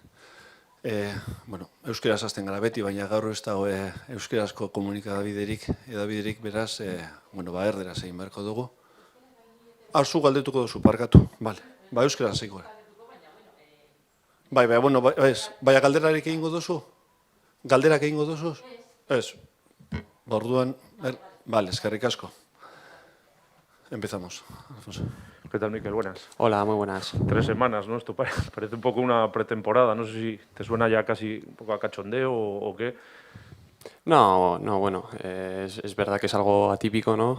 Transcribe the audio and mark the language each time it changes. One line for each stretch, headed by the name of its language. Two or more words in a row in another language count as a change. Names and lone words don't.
Basque: Euskeraz hasten gara beti, baina gaur ez dago euskerazko komunikabiderik, beraz, erderaz egin beharko dugu. Zu galdetuko duzu, parkatu, bale. Euskeraz egin gara. Baina galderarik egingo duzu? Galderak egingo duzu? Ez. Orduan, bale, eskerrik asko.
Spanish: Empezamos. Alfonso. ¿Qué tal, Miquel? Buenas. Hola, muy buenas. 3 semanas, ¿no? Esto parece un poco una pretemporada. No sé si te suena ya casi un poco a cachondeo o qué. No, bueno, es verdad que es algo atípico, ¿no?